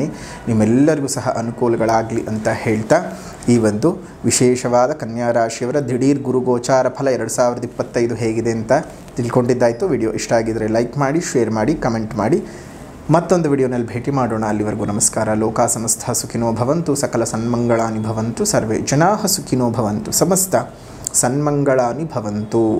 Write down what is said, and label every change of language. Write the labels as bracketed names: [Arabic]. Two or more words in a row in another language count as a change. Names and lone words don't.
[Kannada] ನಿಮ್ಮೆಲ್ಲರಿಗೂ ಸಹ ಅನುಕೂಲಗಳಾಗಲಿ ಅಂತ ಹೇಳ್ತಾ ಈ ಒಂದು ವಿಶೇಷವಾದ ಕನ್ಯಾ ರಾಶಿಯವರ ದಿಢೀರ್ ಗುರು ಗೋಚಾರ ಫಲ 2025 ಹೇಗಿದೆ ಅಂತ ತಿಳ್ಕೊಂಡಿದ್ದಾಯಿತು. ವಿಡಿಯೋ ಇಷ್ಟ ಆಗಿದರೆ ಲೈಕ್ ಮಾಡಿ, ಶೇರ್ ಮಾಡಿ, ಕಮೆಂಟ್ ಮಾಡಿ. ಮತ್ತೊಂದು ವಿಡಿಯೋನಲ್ಲಿ ಭೇಟಿ ಮಾಡೋಣ. ಅಲ್ಲಿವರೆಗೂ ನಮಸ್ಕಾರ. [Sanskrit] ಲೋಕ ಸಮಸ್ತ ಸುಖಿನೋ ಭವಂತು, ಸಕಲ ಸನ್ಮಂಗಳಾನಿ ಭವಂತು, ಸರ್ವೇ ಜನಾಃ ಸುಖಿನೋ ಭವಂತು, ಸಮಸ್ತ ಸನ್ಮಂಗಳಾನಿ ಭವಂತು.